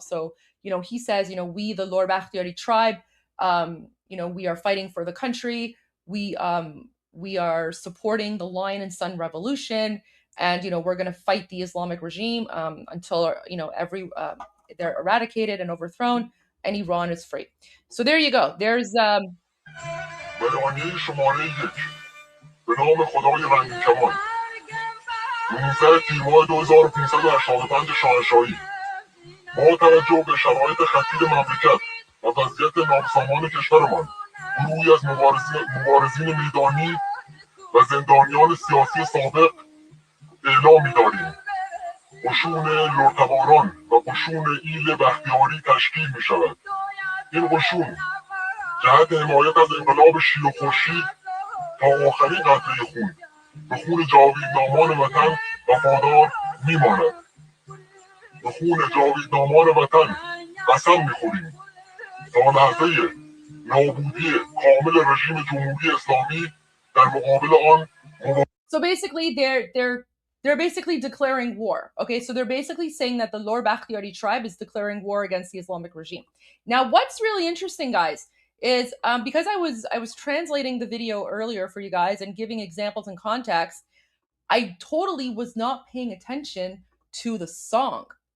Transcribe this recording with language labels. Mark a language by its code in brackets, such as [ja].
[en] So he says, we, the Lord Bakhtiyari tribe, we are fighting for the country. We are supporting the Lion and Sun Revolution, and we're going to fight the Islamic regime until they're eradicated and overthrown, and Iran is free. So there you go. There's [fa] بیانیه شماره 1 به نام خدای رنگ کمان 19 تیر ماه 2585 شاهنشاهی. با توجه به شرایط خطیر مملکت و وضعیت نابسامان کشورمان، گروهی از مبارزین میدانی و زندانیان سیاسی سابق اعلام می‌داریم قشون لرتباران و قشون ایل بختیاری تشکیل می‌شود. این قشون جهت حمایت از انقلاب شیر و خورشید تا آخرین قطره خون به خون جاویدنامان وطن وفادار میماند. به خون جاویدنامان وطن قسم میخوریم تا لحظه نابودی کامل رژیم جمهوری اسلامی در مقابل آن. [en] So basically they're basically declaring war. Okay, so they're basically saying that the Lor Bakhtiyari tribe is declaring war against the Islamic regime. Now, what's really interesting, guys, is because I was translating the video earlier for you guys and giving examples and context, I totally was not paying attention to the song.